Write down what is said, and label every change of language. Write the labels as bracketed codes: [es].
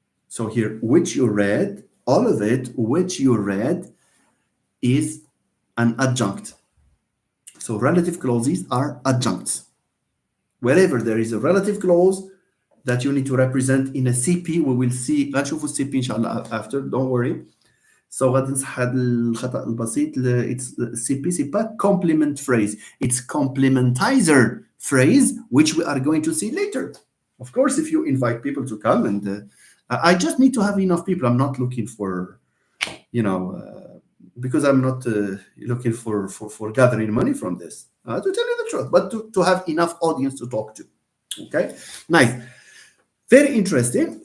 [en] So here, which you read, all of it, which you read is an adjunct. So relative clauses are adjuncts. Wherever there is a relative clause that you need to represent in a CP, we will see, [ar] غنشوفوا الCP إن شاء الله [en] after, don't worry. [ar] So غادي نصحح هذا الخطأ البسيط. [en] It's CP, [fr] c'est pas [en] complement phrase. It's complementizer phrase, which we are going to see later. Of course, if you invite people to come, and I just need to have enough people. I'm not looking for, because I'm not looking for gathering money from this, to tell you the truth, but to have enough audience to talk to. Okay, nice. Very interesting.